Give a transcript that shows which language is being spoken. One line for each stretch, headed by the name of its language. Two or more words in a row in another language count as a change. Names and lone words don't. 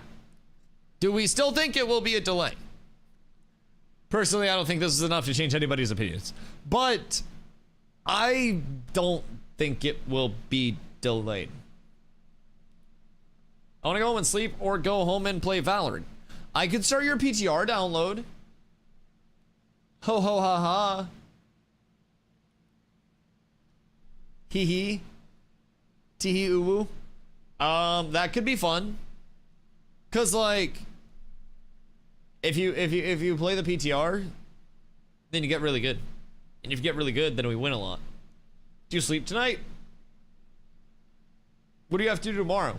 English: Do we still think it will be a delay? Personally, I don't think this is enough to change anybody's opinions. But I don't think it will be delayed. I want to go home and sleep or go home and play Valorant. I could start your PTR download. Ho ho ha ha. Hee hee. Tee hee oo woo. That could be fun. Cause like if you play the PTR, then you get really good. And if you get really good, then we win a lot. Do you sleep tonight? What do you have to do tomorrow?